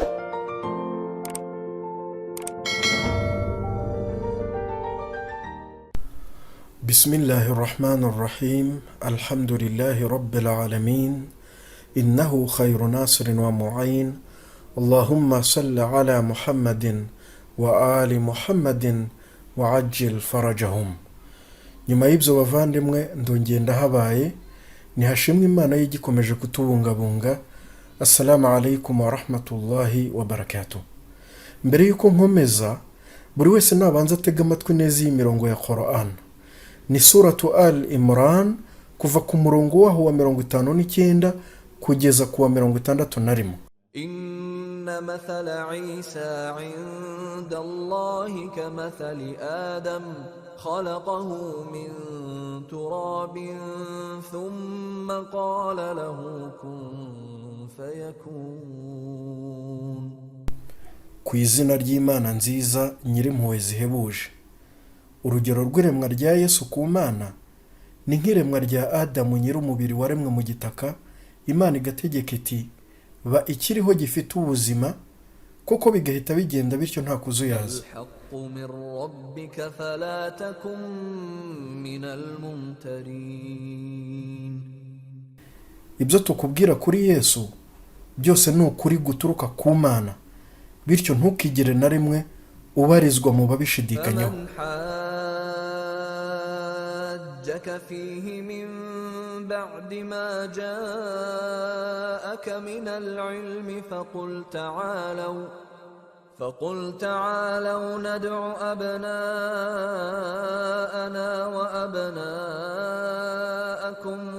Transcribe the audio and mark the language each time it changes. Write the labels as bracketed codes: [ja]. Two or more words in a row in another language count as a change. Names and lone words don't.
[ar] بسم الله الرحمن الرحيم. الحمد لله رب العالمين. إنه خير ناصر ومعين. اللهم صل على محمد وآل محمد وعجل فرجهم. [rw] Nyuma y'ibyo bavandimwe ndongeye ndahabaye, ni hashimwe Imana y'igikomeje kutubungabunga. [ar] السلام عليكم ورحمة الله وبركاته. [rw] Mbere yuko nkomeza, buri wese nabanza atega amatwi neza y'imirongo ya Qur'an. Ni suratu Al-Imran kuva ku murongo waho wa 59 kugeza ku wa 61. [ar] إن مثل عيسى عند الله كمثل آدم خلقه من تراب ثم قال له كن فيكون. [rw] Ku izina ry'Imana nziza nyirimpuhwe zihebuje. Urugero rw'iremwa rya Yesu ku Mana ni nk'iremwa rya Adamu nyir'umubiri waremwe mu gitaka. Imana igategeka iti ba ikiriho gifite ubuzima, koko bigahita bigenda bityo nta kuzuyaza. Ibyo tukubwira kuri Yesu byose ni ukuri guturuka ku Mana, bityo ntukigere na rimwe ubarizwa mu babishidikanyaho. [ar] جاءك فيه من بعد ما جاءك من العلم فقل تعالوا ندع أبناءنا وأبناءكم